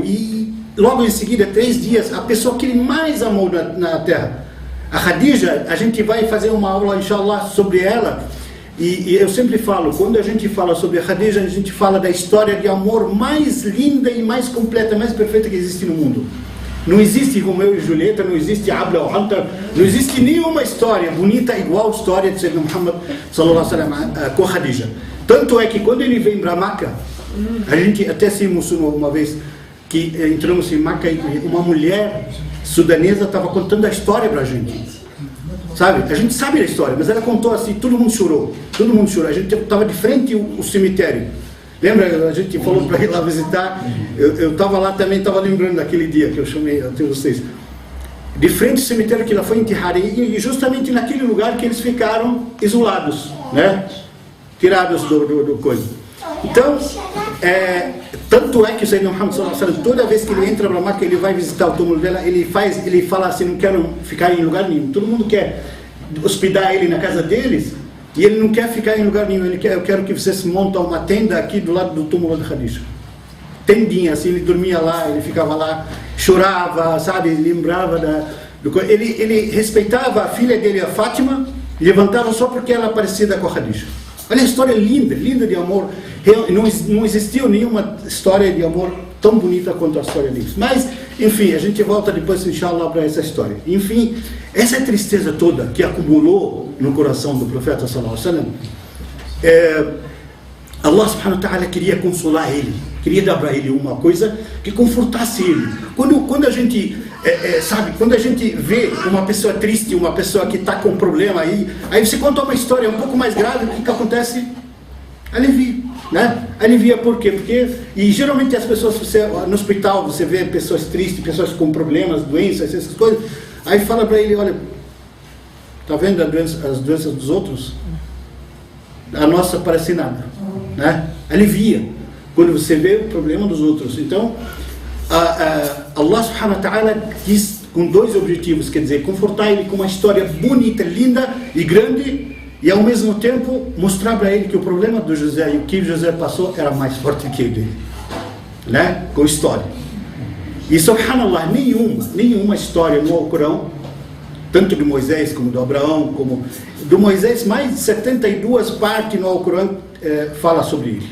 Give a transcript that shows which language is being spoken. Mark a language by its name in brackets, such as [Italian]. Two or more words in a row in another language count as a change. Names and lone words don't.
[Portuguese] E logo em seguida, 3 dias, a pessoa que ele mais amou na terra, a Khadija, a gente vai fazer uma aula, inshallah, sobre ela. E eu sempre falo, quando a gente fala sobre a Khadija, a gente fala da história de amor mais linda e mais completa, mais perfeita que existe no mundo. Não existe Romeu e Julieta, não existe Abla ou Hantar, não existe nenhuma história bonita igual a história de Sayyidina Muhammad [Arabic] صلى الله عليه وسلم [Portuguese] com Khadija. Tanto é que quando ele vem para Meca, a gente até se emocionou uma vez que entramos em Meca e uma mulher sudanesa estava contando a história para a gente. Sabe? A gente sabe a história, mas ela contou assim, todo mundo chorou. A gente estava de frente ao cemitério. Lembra, a gente falou para ir lá visitar, eu estava lá também, estava lembrando daquele dia que eu chamei até vocês. De frente ao cemitério que ela foi enterrada, e justamente naquele lugar que eles ficaram isolados, né? Tirados do coisa. Então, tanto é que o Sayyidina Muhammad [Arabic] صلى الله عليه وسلم, [Portuguese] toda vez que ele entra para Meca, ele vai visitar o túmulo dela, ele fala assim, não quero ficar em lugar nenhum. Todo mundo quer hospedar ele na casa deles, e ele não quer ficar em lugar nenhum. Eu quero que vocês montam uma tenda aqui do lado do túmulo de Khadija. Tendinha, assim, ele dormia lá, ele ficava lá, chorava, sabe, lembrava ele respeitava a filha dele, a Fátima, e levantava só porque ela é parecida com a Khadija. Olha a história linda, linda de amor. Não existiu nenhuma história de amor tão bonita quanto a história deles. Mas, enfim, a gente volta depois, inshallah, para essa história. Enfim, essa tristeza toda que acumulou no coração do profeta [Arabic] صلى الله عليه وسلم, [Portuguese] Allah [Arabic] سبحانه وتعالى [Portuguese] queria consolar ele, queria dar para ele uma coisa que confortasse ele. Quando a gente, sabe, quando a gente vê uma pessoa triste, uma pessoa que está com problema, aí você conta uma história um pouco mais grave, o que acontece? Alivia, né? Alivia por quê? E geralmente as pessoas, no hospital, você vê pessoas tristes, pessoas com problemas, doenças, essas coisas, aí fala para ele, olha, tá vendo as doenças dos outros? A nossa parece nada, né? Alivia quando você vê o problema dos outros. Então, Allah [Arabic] سبحانه وتعالى [Portuguese] quis com dois objetivos, quer dizer, confortar ele com uma história bonita, linda e grande, e ao mesmo tempo mostrar para ele que o problema do José e o que José passou era mais forte que o dele, né? Com história. E subhanallah, nenhuma história no Alcorão, tanto de Moisés como do Abraão, como do Moisés, mais de 72 partes no Alcorão fala sobre ele.